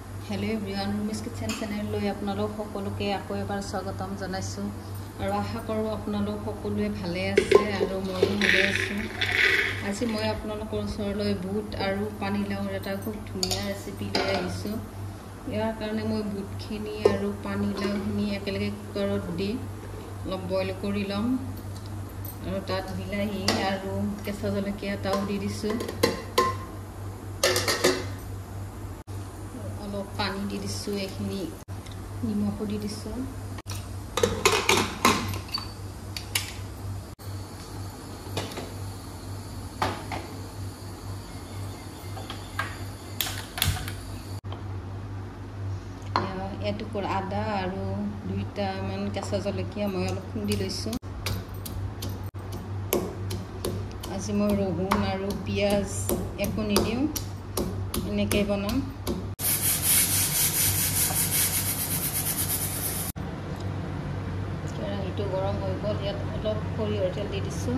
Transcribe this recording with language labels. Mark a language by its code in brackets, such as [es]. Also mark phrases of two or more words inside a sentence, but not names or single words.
[en] hello everyone [as] रुमिस किचन चैनल লৈ আপোনালোক সকলোকে আকৌ এবাৰ স্বাগতম জনাইছো আৰু আশা কৰো আপোনালোক সকলোৱে ভালে আছে আৰু মইও ভালে আছো। আজি মই আপোনালোকৰ ওচৰলৈ বুট আৰু পানীলাওৰ এটা খুব ধুনীয়া ৰেচিপি লৈ আহিছো। ইয়াৰ কাৰণে মই বুটখিনি আৰু পানীলাওখিনি একেলগে কুকাৰত দি অলপ বইল কৰি লম আৰু তাত বিলাহী আৰু কেঁচা জলকীয়া তাও দি দিছো। পানী দি দিছোঁ এখিনি নিমখ দি দিছোঁ এটুকুৰা আদা আৰু দুটা মান केঁচা জলকীয়া মই অলপ খুন্দি লৈছো। আজি মই ৰহুন আৰু পিয়াজ একো নিদিও, এনেকৈ বনাম। কেৰাহীটো গৰম হৈ গ'ল, ইয়াত অলপ সৰিয়হৰ তেল দি দিছোঁ।